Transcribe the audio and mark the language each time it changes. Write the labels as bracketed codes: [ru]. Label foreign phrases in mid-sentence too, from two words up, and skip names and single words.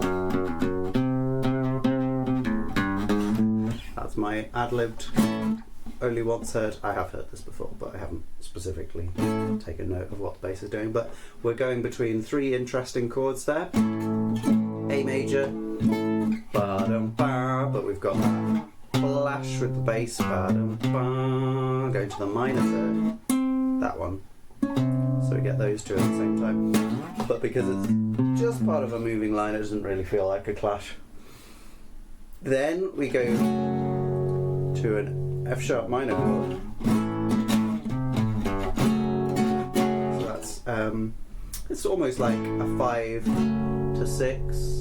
[en] That's my ad-libbed, only once heard. I have heard this before, but I haven't specifically taken note of what the bass is doing. But we're going between three interesting chords there. A major, ba-dum-ba, but we've got that flash with the bass, ba-dum-ba, going to the minor third, that one. So we get those two at the same time. But because it's just part of a moving line, it doesn't really feel like a clash. Then we go to an F sharp minor chord. So that's it's almost like a 5 to 6.